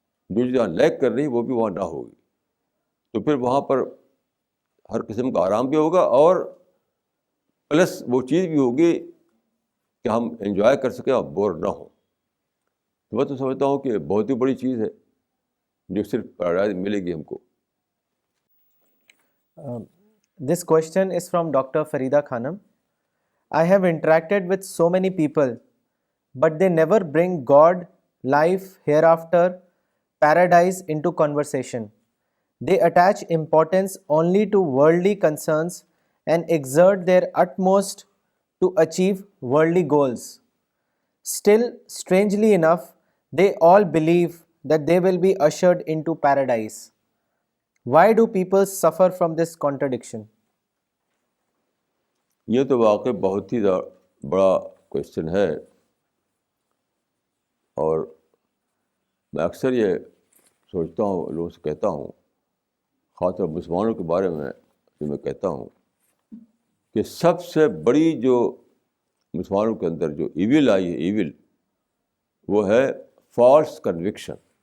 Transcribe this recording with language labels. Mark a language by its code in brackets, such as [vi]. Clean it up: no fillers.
[ur] جو جہاں لیک کر رہی وہ بھی وہاں نہ ہوگی. تو پھر وہاں پر ہر قسم کا آرام بھی ہوگا اور پلس وہ چیز بھی ہوگی کہ ہم انجوائے کر سکیں اور بور نہ ہوں. تو میں تو سمجھتا ہوں کہ بہت ہی بڑی چیز ہے جو صرف پیراڈائز ملے گی ہم کو. [en] This question is from Dr. Farida Khanam. I have interacted with so many people, but they never bring God, life, hereafter, paradise into conversation. They attach importance only to worldly concerns and exert their utmost to achieve worldly goals. Still, strangely enough, they all believe that they will be ushered into paradise. Why do people suffer from this contradiction? [ur] یہ تو واقعی بہت ہی بڑا question ہے، اور میں اکثر یہ سوچتا ہوں، لوگوں سے کہتا ہوں، خاص طور مسلمانوں کے بارے میں یہ میں کہتا ہوں کہ سب سے بڑی جو مسلمانوں کے اندر جو ایول آئی ہے، ایول وہ ہے فالس کنوکشن.